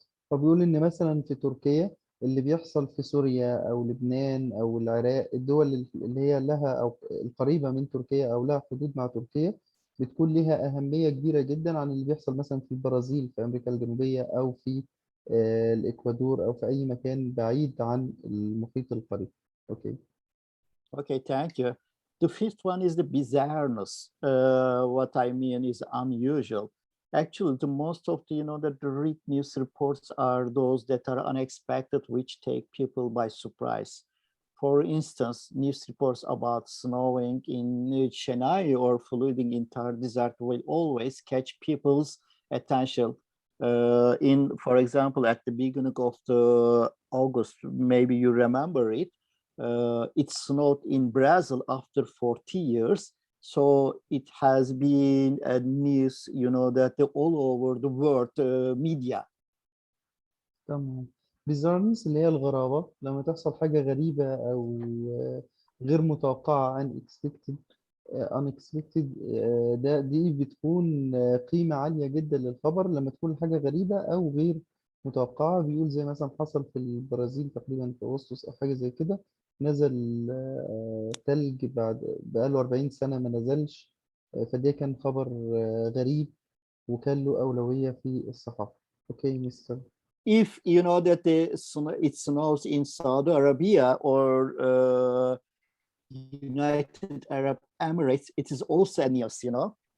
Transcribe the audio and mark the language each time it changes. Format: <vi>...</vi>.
<ar>فبيقول إن مثلا في تركيا اللي بيحصل في سوريا أو لبنان أو العراق، الدول اللي هي لها أو القريبة من تركيا أو لها حدود مع تركيا، بتكون لها أهمية كبيرة جدا عن اللي بيحصل مثلا في البرازيل، في أمريكا الجنوبية، أو في الإكوادور، أو في أي مكان بعيد عن المحيط القريب.</ar> <en>Okay. Okay, thank you. The fifth one is the bizarreness. What I mean is unusual. Actually, the most of the, you know, that the read news reports are those that are unexpected, which take people by surprise. For instance, news reports about snowing in Chennai or flooding in Thar Desert will always catch people's attention. For example, at the beginning of the August, maybe you remember it, it snowed in Brazil after 40 years. So it has been a news, you know, that all over the world media.</en> <ar>تمام. bizarreness اللي هي الغرابة، لما تحصل حاجة غريبة أو غير متوقعة unexpected دي بتكون قيمة عالية جدا للخبر لما تكون حاجة غريبة أو غير متوقعة. بيقول زي مثلا حصل في البرازيل تقريبا في أغسطس أو حاجة زي كده، نزل تلج بقاله 40 سنة ما نزلش، فده كان خبر غريب وكان له أولوية في الصحافة.</ar> <en>Okay mister. If you know that it snows in Saudi Arabia or United Arab Emirates, it is also a news, you know.</en>